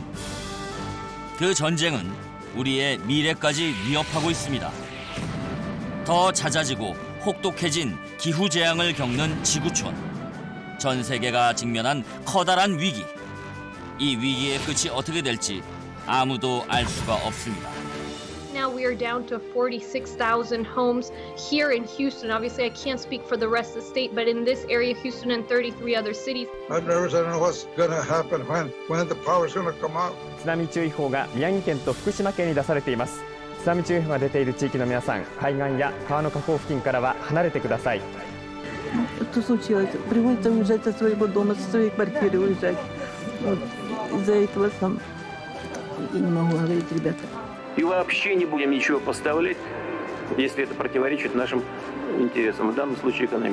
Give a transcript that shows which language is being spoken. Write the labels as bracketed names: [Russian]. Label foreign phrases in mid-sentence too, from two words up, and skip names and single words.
[Korean] 그 전쟁은 우리의 미래까지 위협하고 있습니다. 더 잦아지고 혹독해진 기후재앙을 겪는 지구촌. 전 세계가 직면한 커다란 위기. 이 위기의 끝이 어떻게 될지 아무도 알 수가 없습니다. [English] Now we are down to 46,000 homes here in Houston. Obviously, I can't speak for the rest of the state, but in this area, Houston and 33 other cities. I'm nervous. I don't know what's going to happen when the power is going to come out. [Japanese] 津波注意報が宮城県と福島県に出されています。津波注意報が出ている地域の皆さん、海岸や川の河口付近からは離れてください。 [Russian] Что случилось? Приходится уезжать со своего дома, со своей квартиры уезжать. Вот из-за этого сам я не могу говорить, ребята. И вообще не будем ничего поставлять, если это противоречит нашим интересам, в данном случае экономическим.